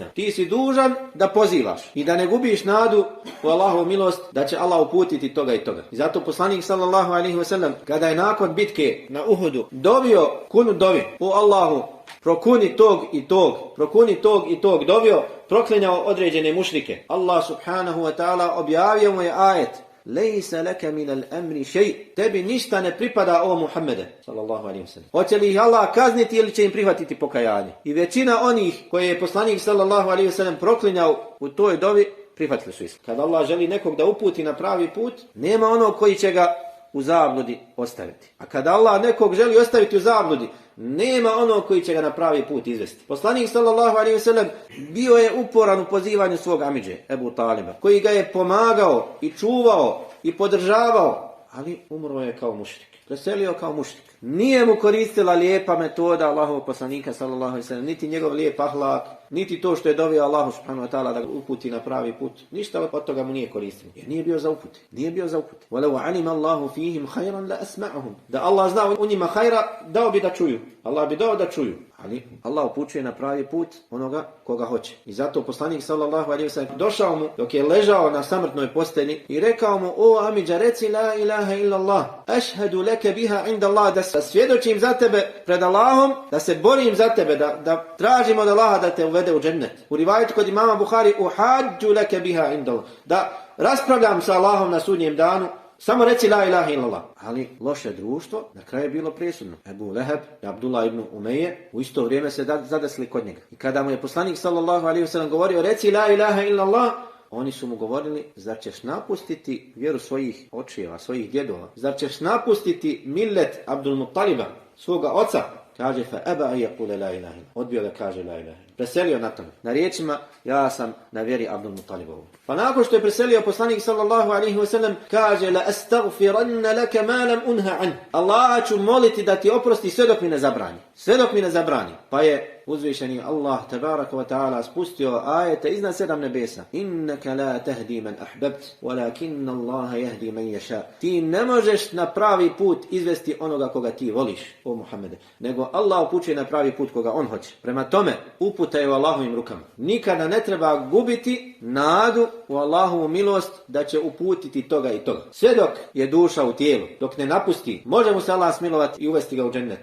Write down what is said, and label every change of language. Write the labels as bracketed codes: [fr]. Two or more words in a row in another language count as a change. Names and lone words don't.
[bs] Ti si dužan da pozivaš i da ne gubiš nadu u Allahovu milost da će Allah uputiti toga i toga. I zato poslanik [ar] صلى الله عليه وسلم [bs] kada je nakon bitke na Uhudu dovio kunu dovi, o Allahu, prokuni tog i tog, dovio, proklinjao određene mušrike. [ar] Allah سبحانه وتعالى [bs] objavio mu je ajet: [ar] ليس لك من الأمر شيء. [bs] Tebi ništa ne pripada, o Muhammede [ar] صلى الله عليه وسلم. [bs] Hoće li ih Allah kazniti ili će im prihvatiti pokajanje? I većina onih koje je poslanik [ar] صلى الله عليه وسلم [bs] proklinjao u toj dovi prihvatili su islam. Kada Allah želi nekog da uputi na pravi put, nema onog koji će ga u zabludi ostaviti. A kada Allah nekog želi ostaviti u zabludi, nema onog koji će ga na pravi put izvesti. Poslanik [ar] صلى الله عليه وسلم [bs] bio je uporan u pozivanju svog amidže Ebu Taliba, koji ga je pomagao i čuvao i podržavao, ali umro je kao mušrik. Preselio kao mušrik. Nije mu koristila lijepa metoda Allahovog poslanika [ar] صلى الله عليه وسلم, [bs] niti njegov lijep ahlak, niti to što je dovio Allahu [ar] سبحانه وتعالى [bs] da ga uputi na pravi put. Ništa od toga mu nije koristilo. Jer nije bio za upute. [ar] وَلَوْ عَلِمَ اللَّهُ فِيهِمْ خَيْرًا لَأَسْمَعُهُمْ. [bs] Da Allah zna u njima hajra, dao bi da čuju. Allah bi dao da čuju. Ali Allah upućuje na pravi put onoga koga hoće. I zato poslanik [ar] صلى الله عليه وسلم [bs] došao mu dok je ležao na samrtnoj postelji i rekao mu: o amidža, reci [ar] لا إله إلا الله, أشهد لك بها عند الله, [bs] da svjedočim za tebe pred Allahom, da se borim za tebe, da tražim od Allaha da te uvede u džennet. U rivajetu kod imama Buhari: [ar] أحاج لك بها عند الله, [bs] da raspravljam sa Allahom na sudnjem danu, samo reci [ar] لا إله إلا الله. [bs] Ali loše društvo na kraju je bilo presudno. Ebu Leheb i Abdullah ibn Umeje u isto vrijeme se zadesli kod njega. I kada mu je poslanik [ar] صلى الله عليه وسلم [bs] govorio reci [ar] لا إله إلا الله, [bs] oni su mu govorili: zar ćeš napustiti vjeru svojih očeva, svojih djedova? Zar ćeš napustiti millet Abdul Muttaliba, svoga oca? Kaže: [ar] فأبى يقول لا إله إلا الله. [bs] Odbio da kaže [ar] لا إله إلا الله. [bs] Preselio na tome. Na riječima: ja sam na vjeri Abdul Muttalibovu. Pa nakon što je preselio, poslanik [ar] صلى الله عليه وسلم [bs] kaže: [ar] لأستغفرن لك ما لم أنه عن. [bs] Allah ću moliti da ti oprosti sve dok mi ne zabrani. Pa je uzvišeni Allah [ar] تبارك وتعالى [bs] spustio ajete iznad 7 nebesa: [ar] إنك لا تهدي من أحببت ولكن الله يهدي من يشاء. [bs] Ti ne možeš na pravi put izvesti onoga koga ti voliš, o Muhammede, nego Allah upućuje na pravi put koga on hoće. Prema tome, uputa je u Allahovim rukama. Nikada ne treba gubiti nadu u Allahovu milost da će uputiti toga i toga. Sve dok je duša u tijelu, dok ne napusti, može mu se Allah smilovati i uvesti ga u džennet.